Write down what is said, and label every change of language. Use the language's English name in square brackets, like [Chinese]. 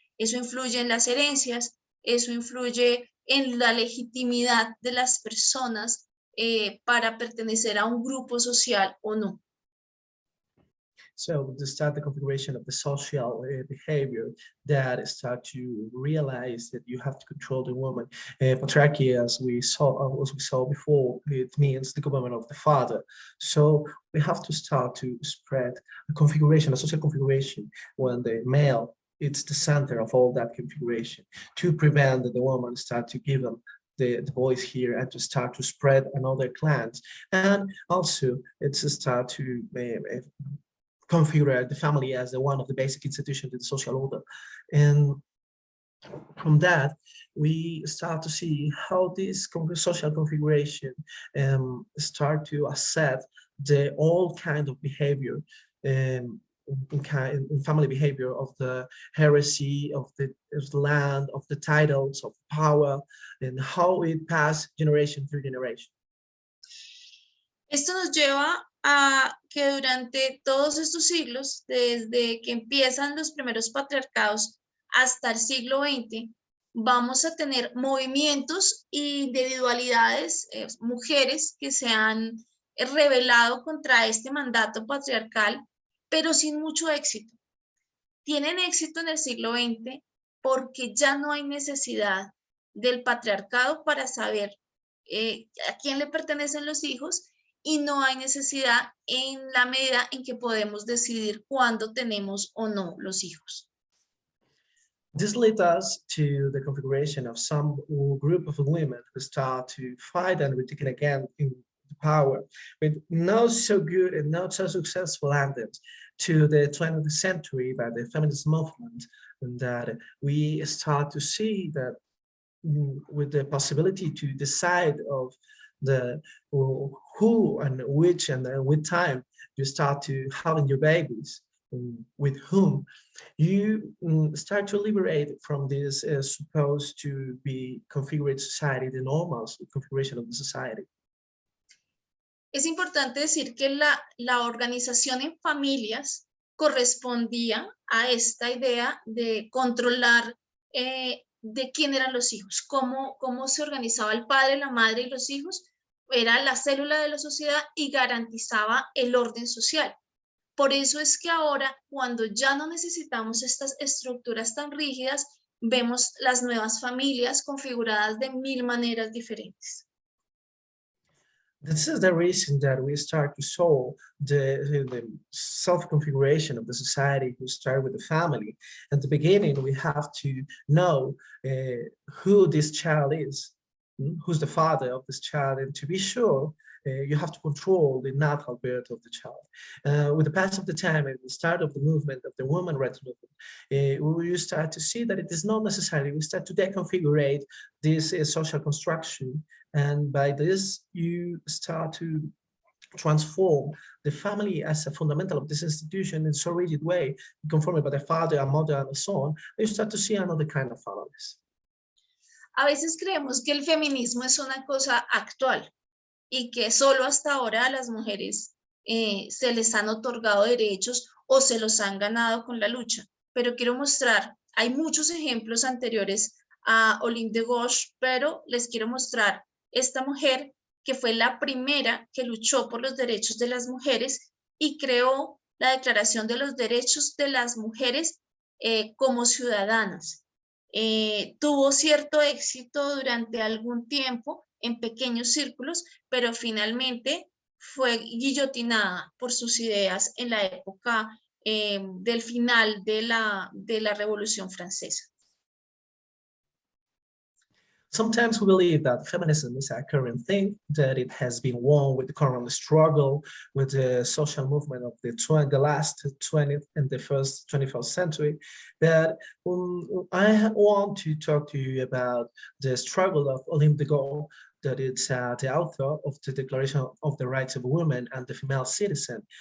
[Spanish] Eso influye en las herencias, eso influye en la legitimidad de las personas para pertenecer a un grupo social o no. [English] So to start the configuration of the social behavior that start to realize that you have to control the woman. Patriarchy, as we saw before, it means the government of the father. So we have to start to spread a configuration, a social configuration, when the male it's the center of all that configuration, to prevent that the woman start to give them the boys here and to start to spread another clans. And also it's a start to configure the family as one of the basic institutions of the social order. And from that, we start to see how this social configuration start to accept all kind of behavior in family behavior of the heresy, of the land, of the titles, of power, and how it passed generation through generation. [Spanish] Esto nos lleva a que durante todos estos siglos, desde que empiezan los primeros patriarcados hasta el siglo XX, vamos a tener movimientos e individualidades, mujeres que se han rebelado contra este mandato patriarcal, pero sin mucho éxito. Tienen éxito en el siglo XX porque ya no hay necesidad del patriarcado para saber a quién le pertenecen los hijos, y no hay necesidad en la medida en que podemos decidir cuándo tenemos o no los hijos. [English] This led us to the configuration of some group of women who start to fight and retaking again in the power, with not so good and not so successful endings to the 20th century by the feminist movement, and that we start to see that with the possibility to decide of the who and which and with time you start to having your babies, with whom you start to liberate from this supposed to be configured society, the normal configuration of the society. [Spanish] Es importante decir que la organización en familias correspondía a esta idea de controlar de quién eran los hijos, cómo se organizaba el padre, la madre y los hijos. Era la célula de la sociedad y garantizaba el orden social. Por eso es que ahora, cuando ya no necesitamos estas estructuras tan rígidas, vemos las nuevas familias configuradas de 1000 maneras diferentes. [English] This is the reason that we start to solve the self-configuration of the society. We start with the family. At the beginning, we have to know who this child is, who's the father of this child, and to be sure, you have to control the natural birth of the child. With the passage of the time and the start of the movement, of the women rights movement, we start to see that it is not necessary. We start to deconfigure this social construction, and by this, you start to transform the family as a fundamental of this institution in so rigid way, conformed by the father, a mother, and a son. You start to see another kind of families. [Spanish] A veces creemos que el feminismo es una cosa actual y que solo hasta ahora a las mujeres se les han otorgado derechos o se los han ganado con la lucha. Pero quiero mostrar, hay muchos ejemplos anteriores a Olympe de Gouges, pero les quiero mostrar esta mujer que fue la primera que luchó por los derechos de las mujeres y creó la Declaración de los Derechos de las Mujeres como ciudadanas. Tuvo cierto éxito durante algún tiempo en pequeños círculos, pero finalmente fue guillotinada por sus ideas en la época del final de la Revolución Francesa. [English] Sometimes we believe that feminism is a current thing, that it has been won with the current struggle, with the social movement of the last 20th and the first 21st century. But I want to talk to you about the struggle of Olympe de Gouges, that it's the author of the Declaration of the Rights of Women and the Female Citizen.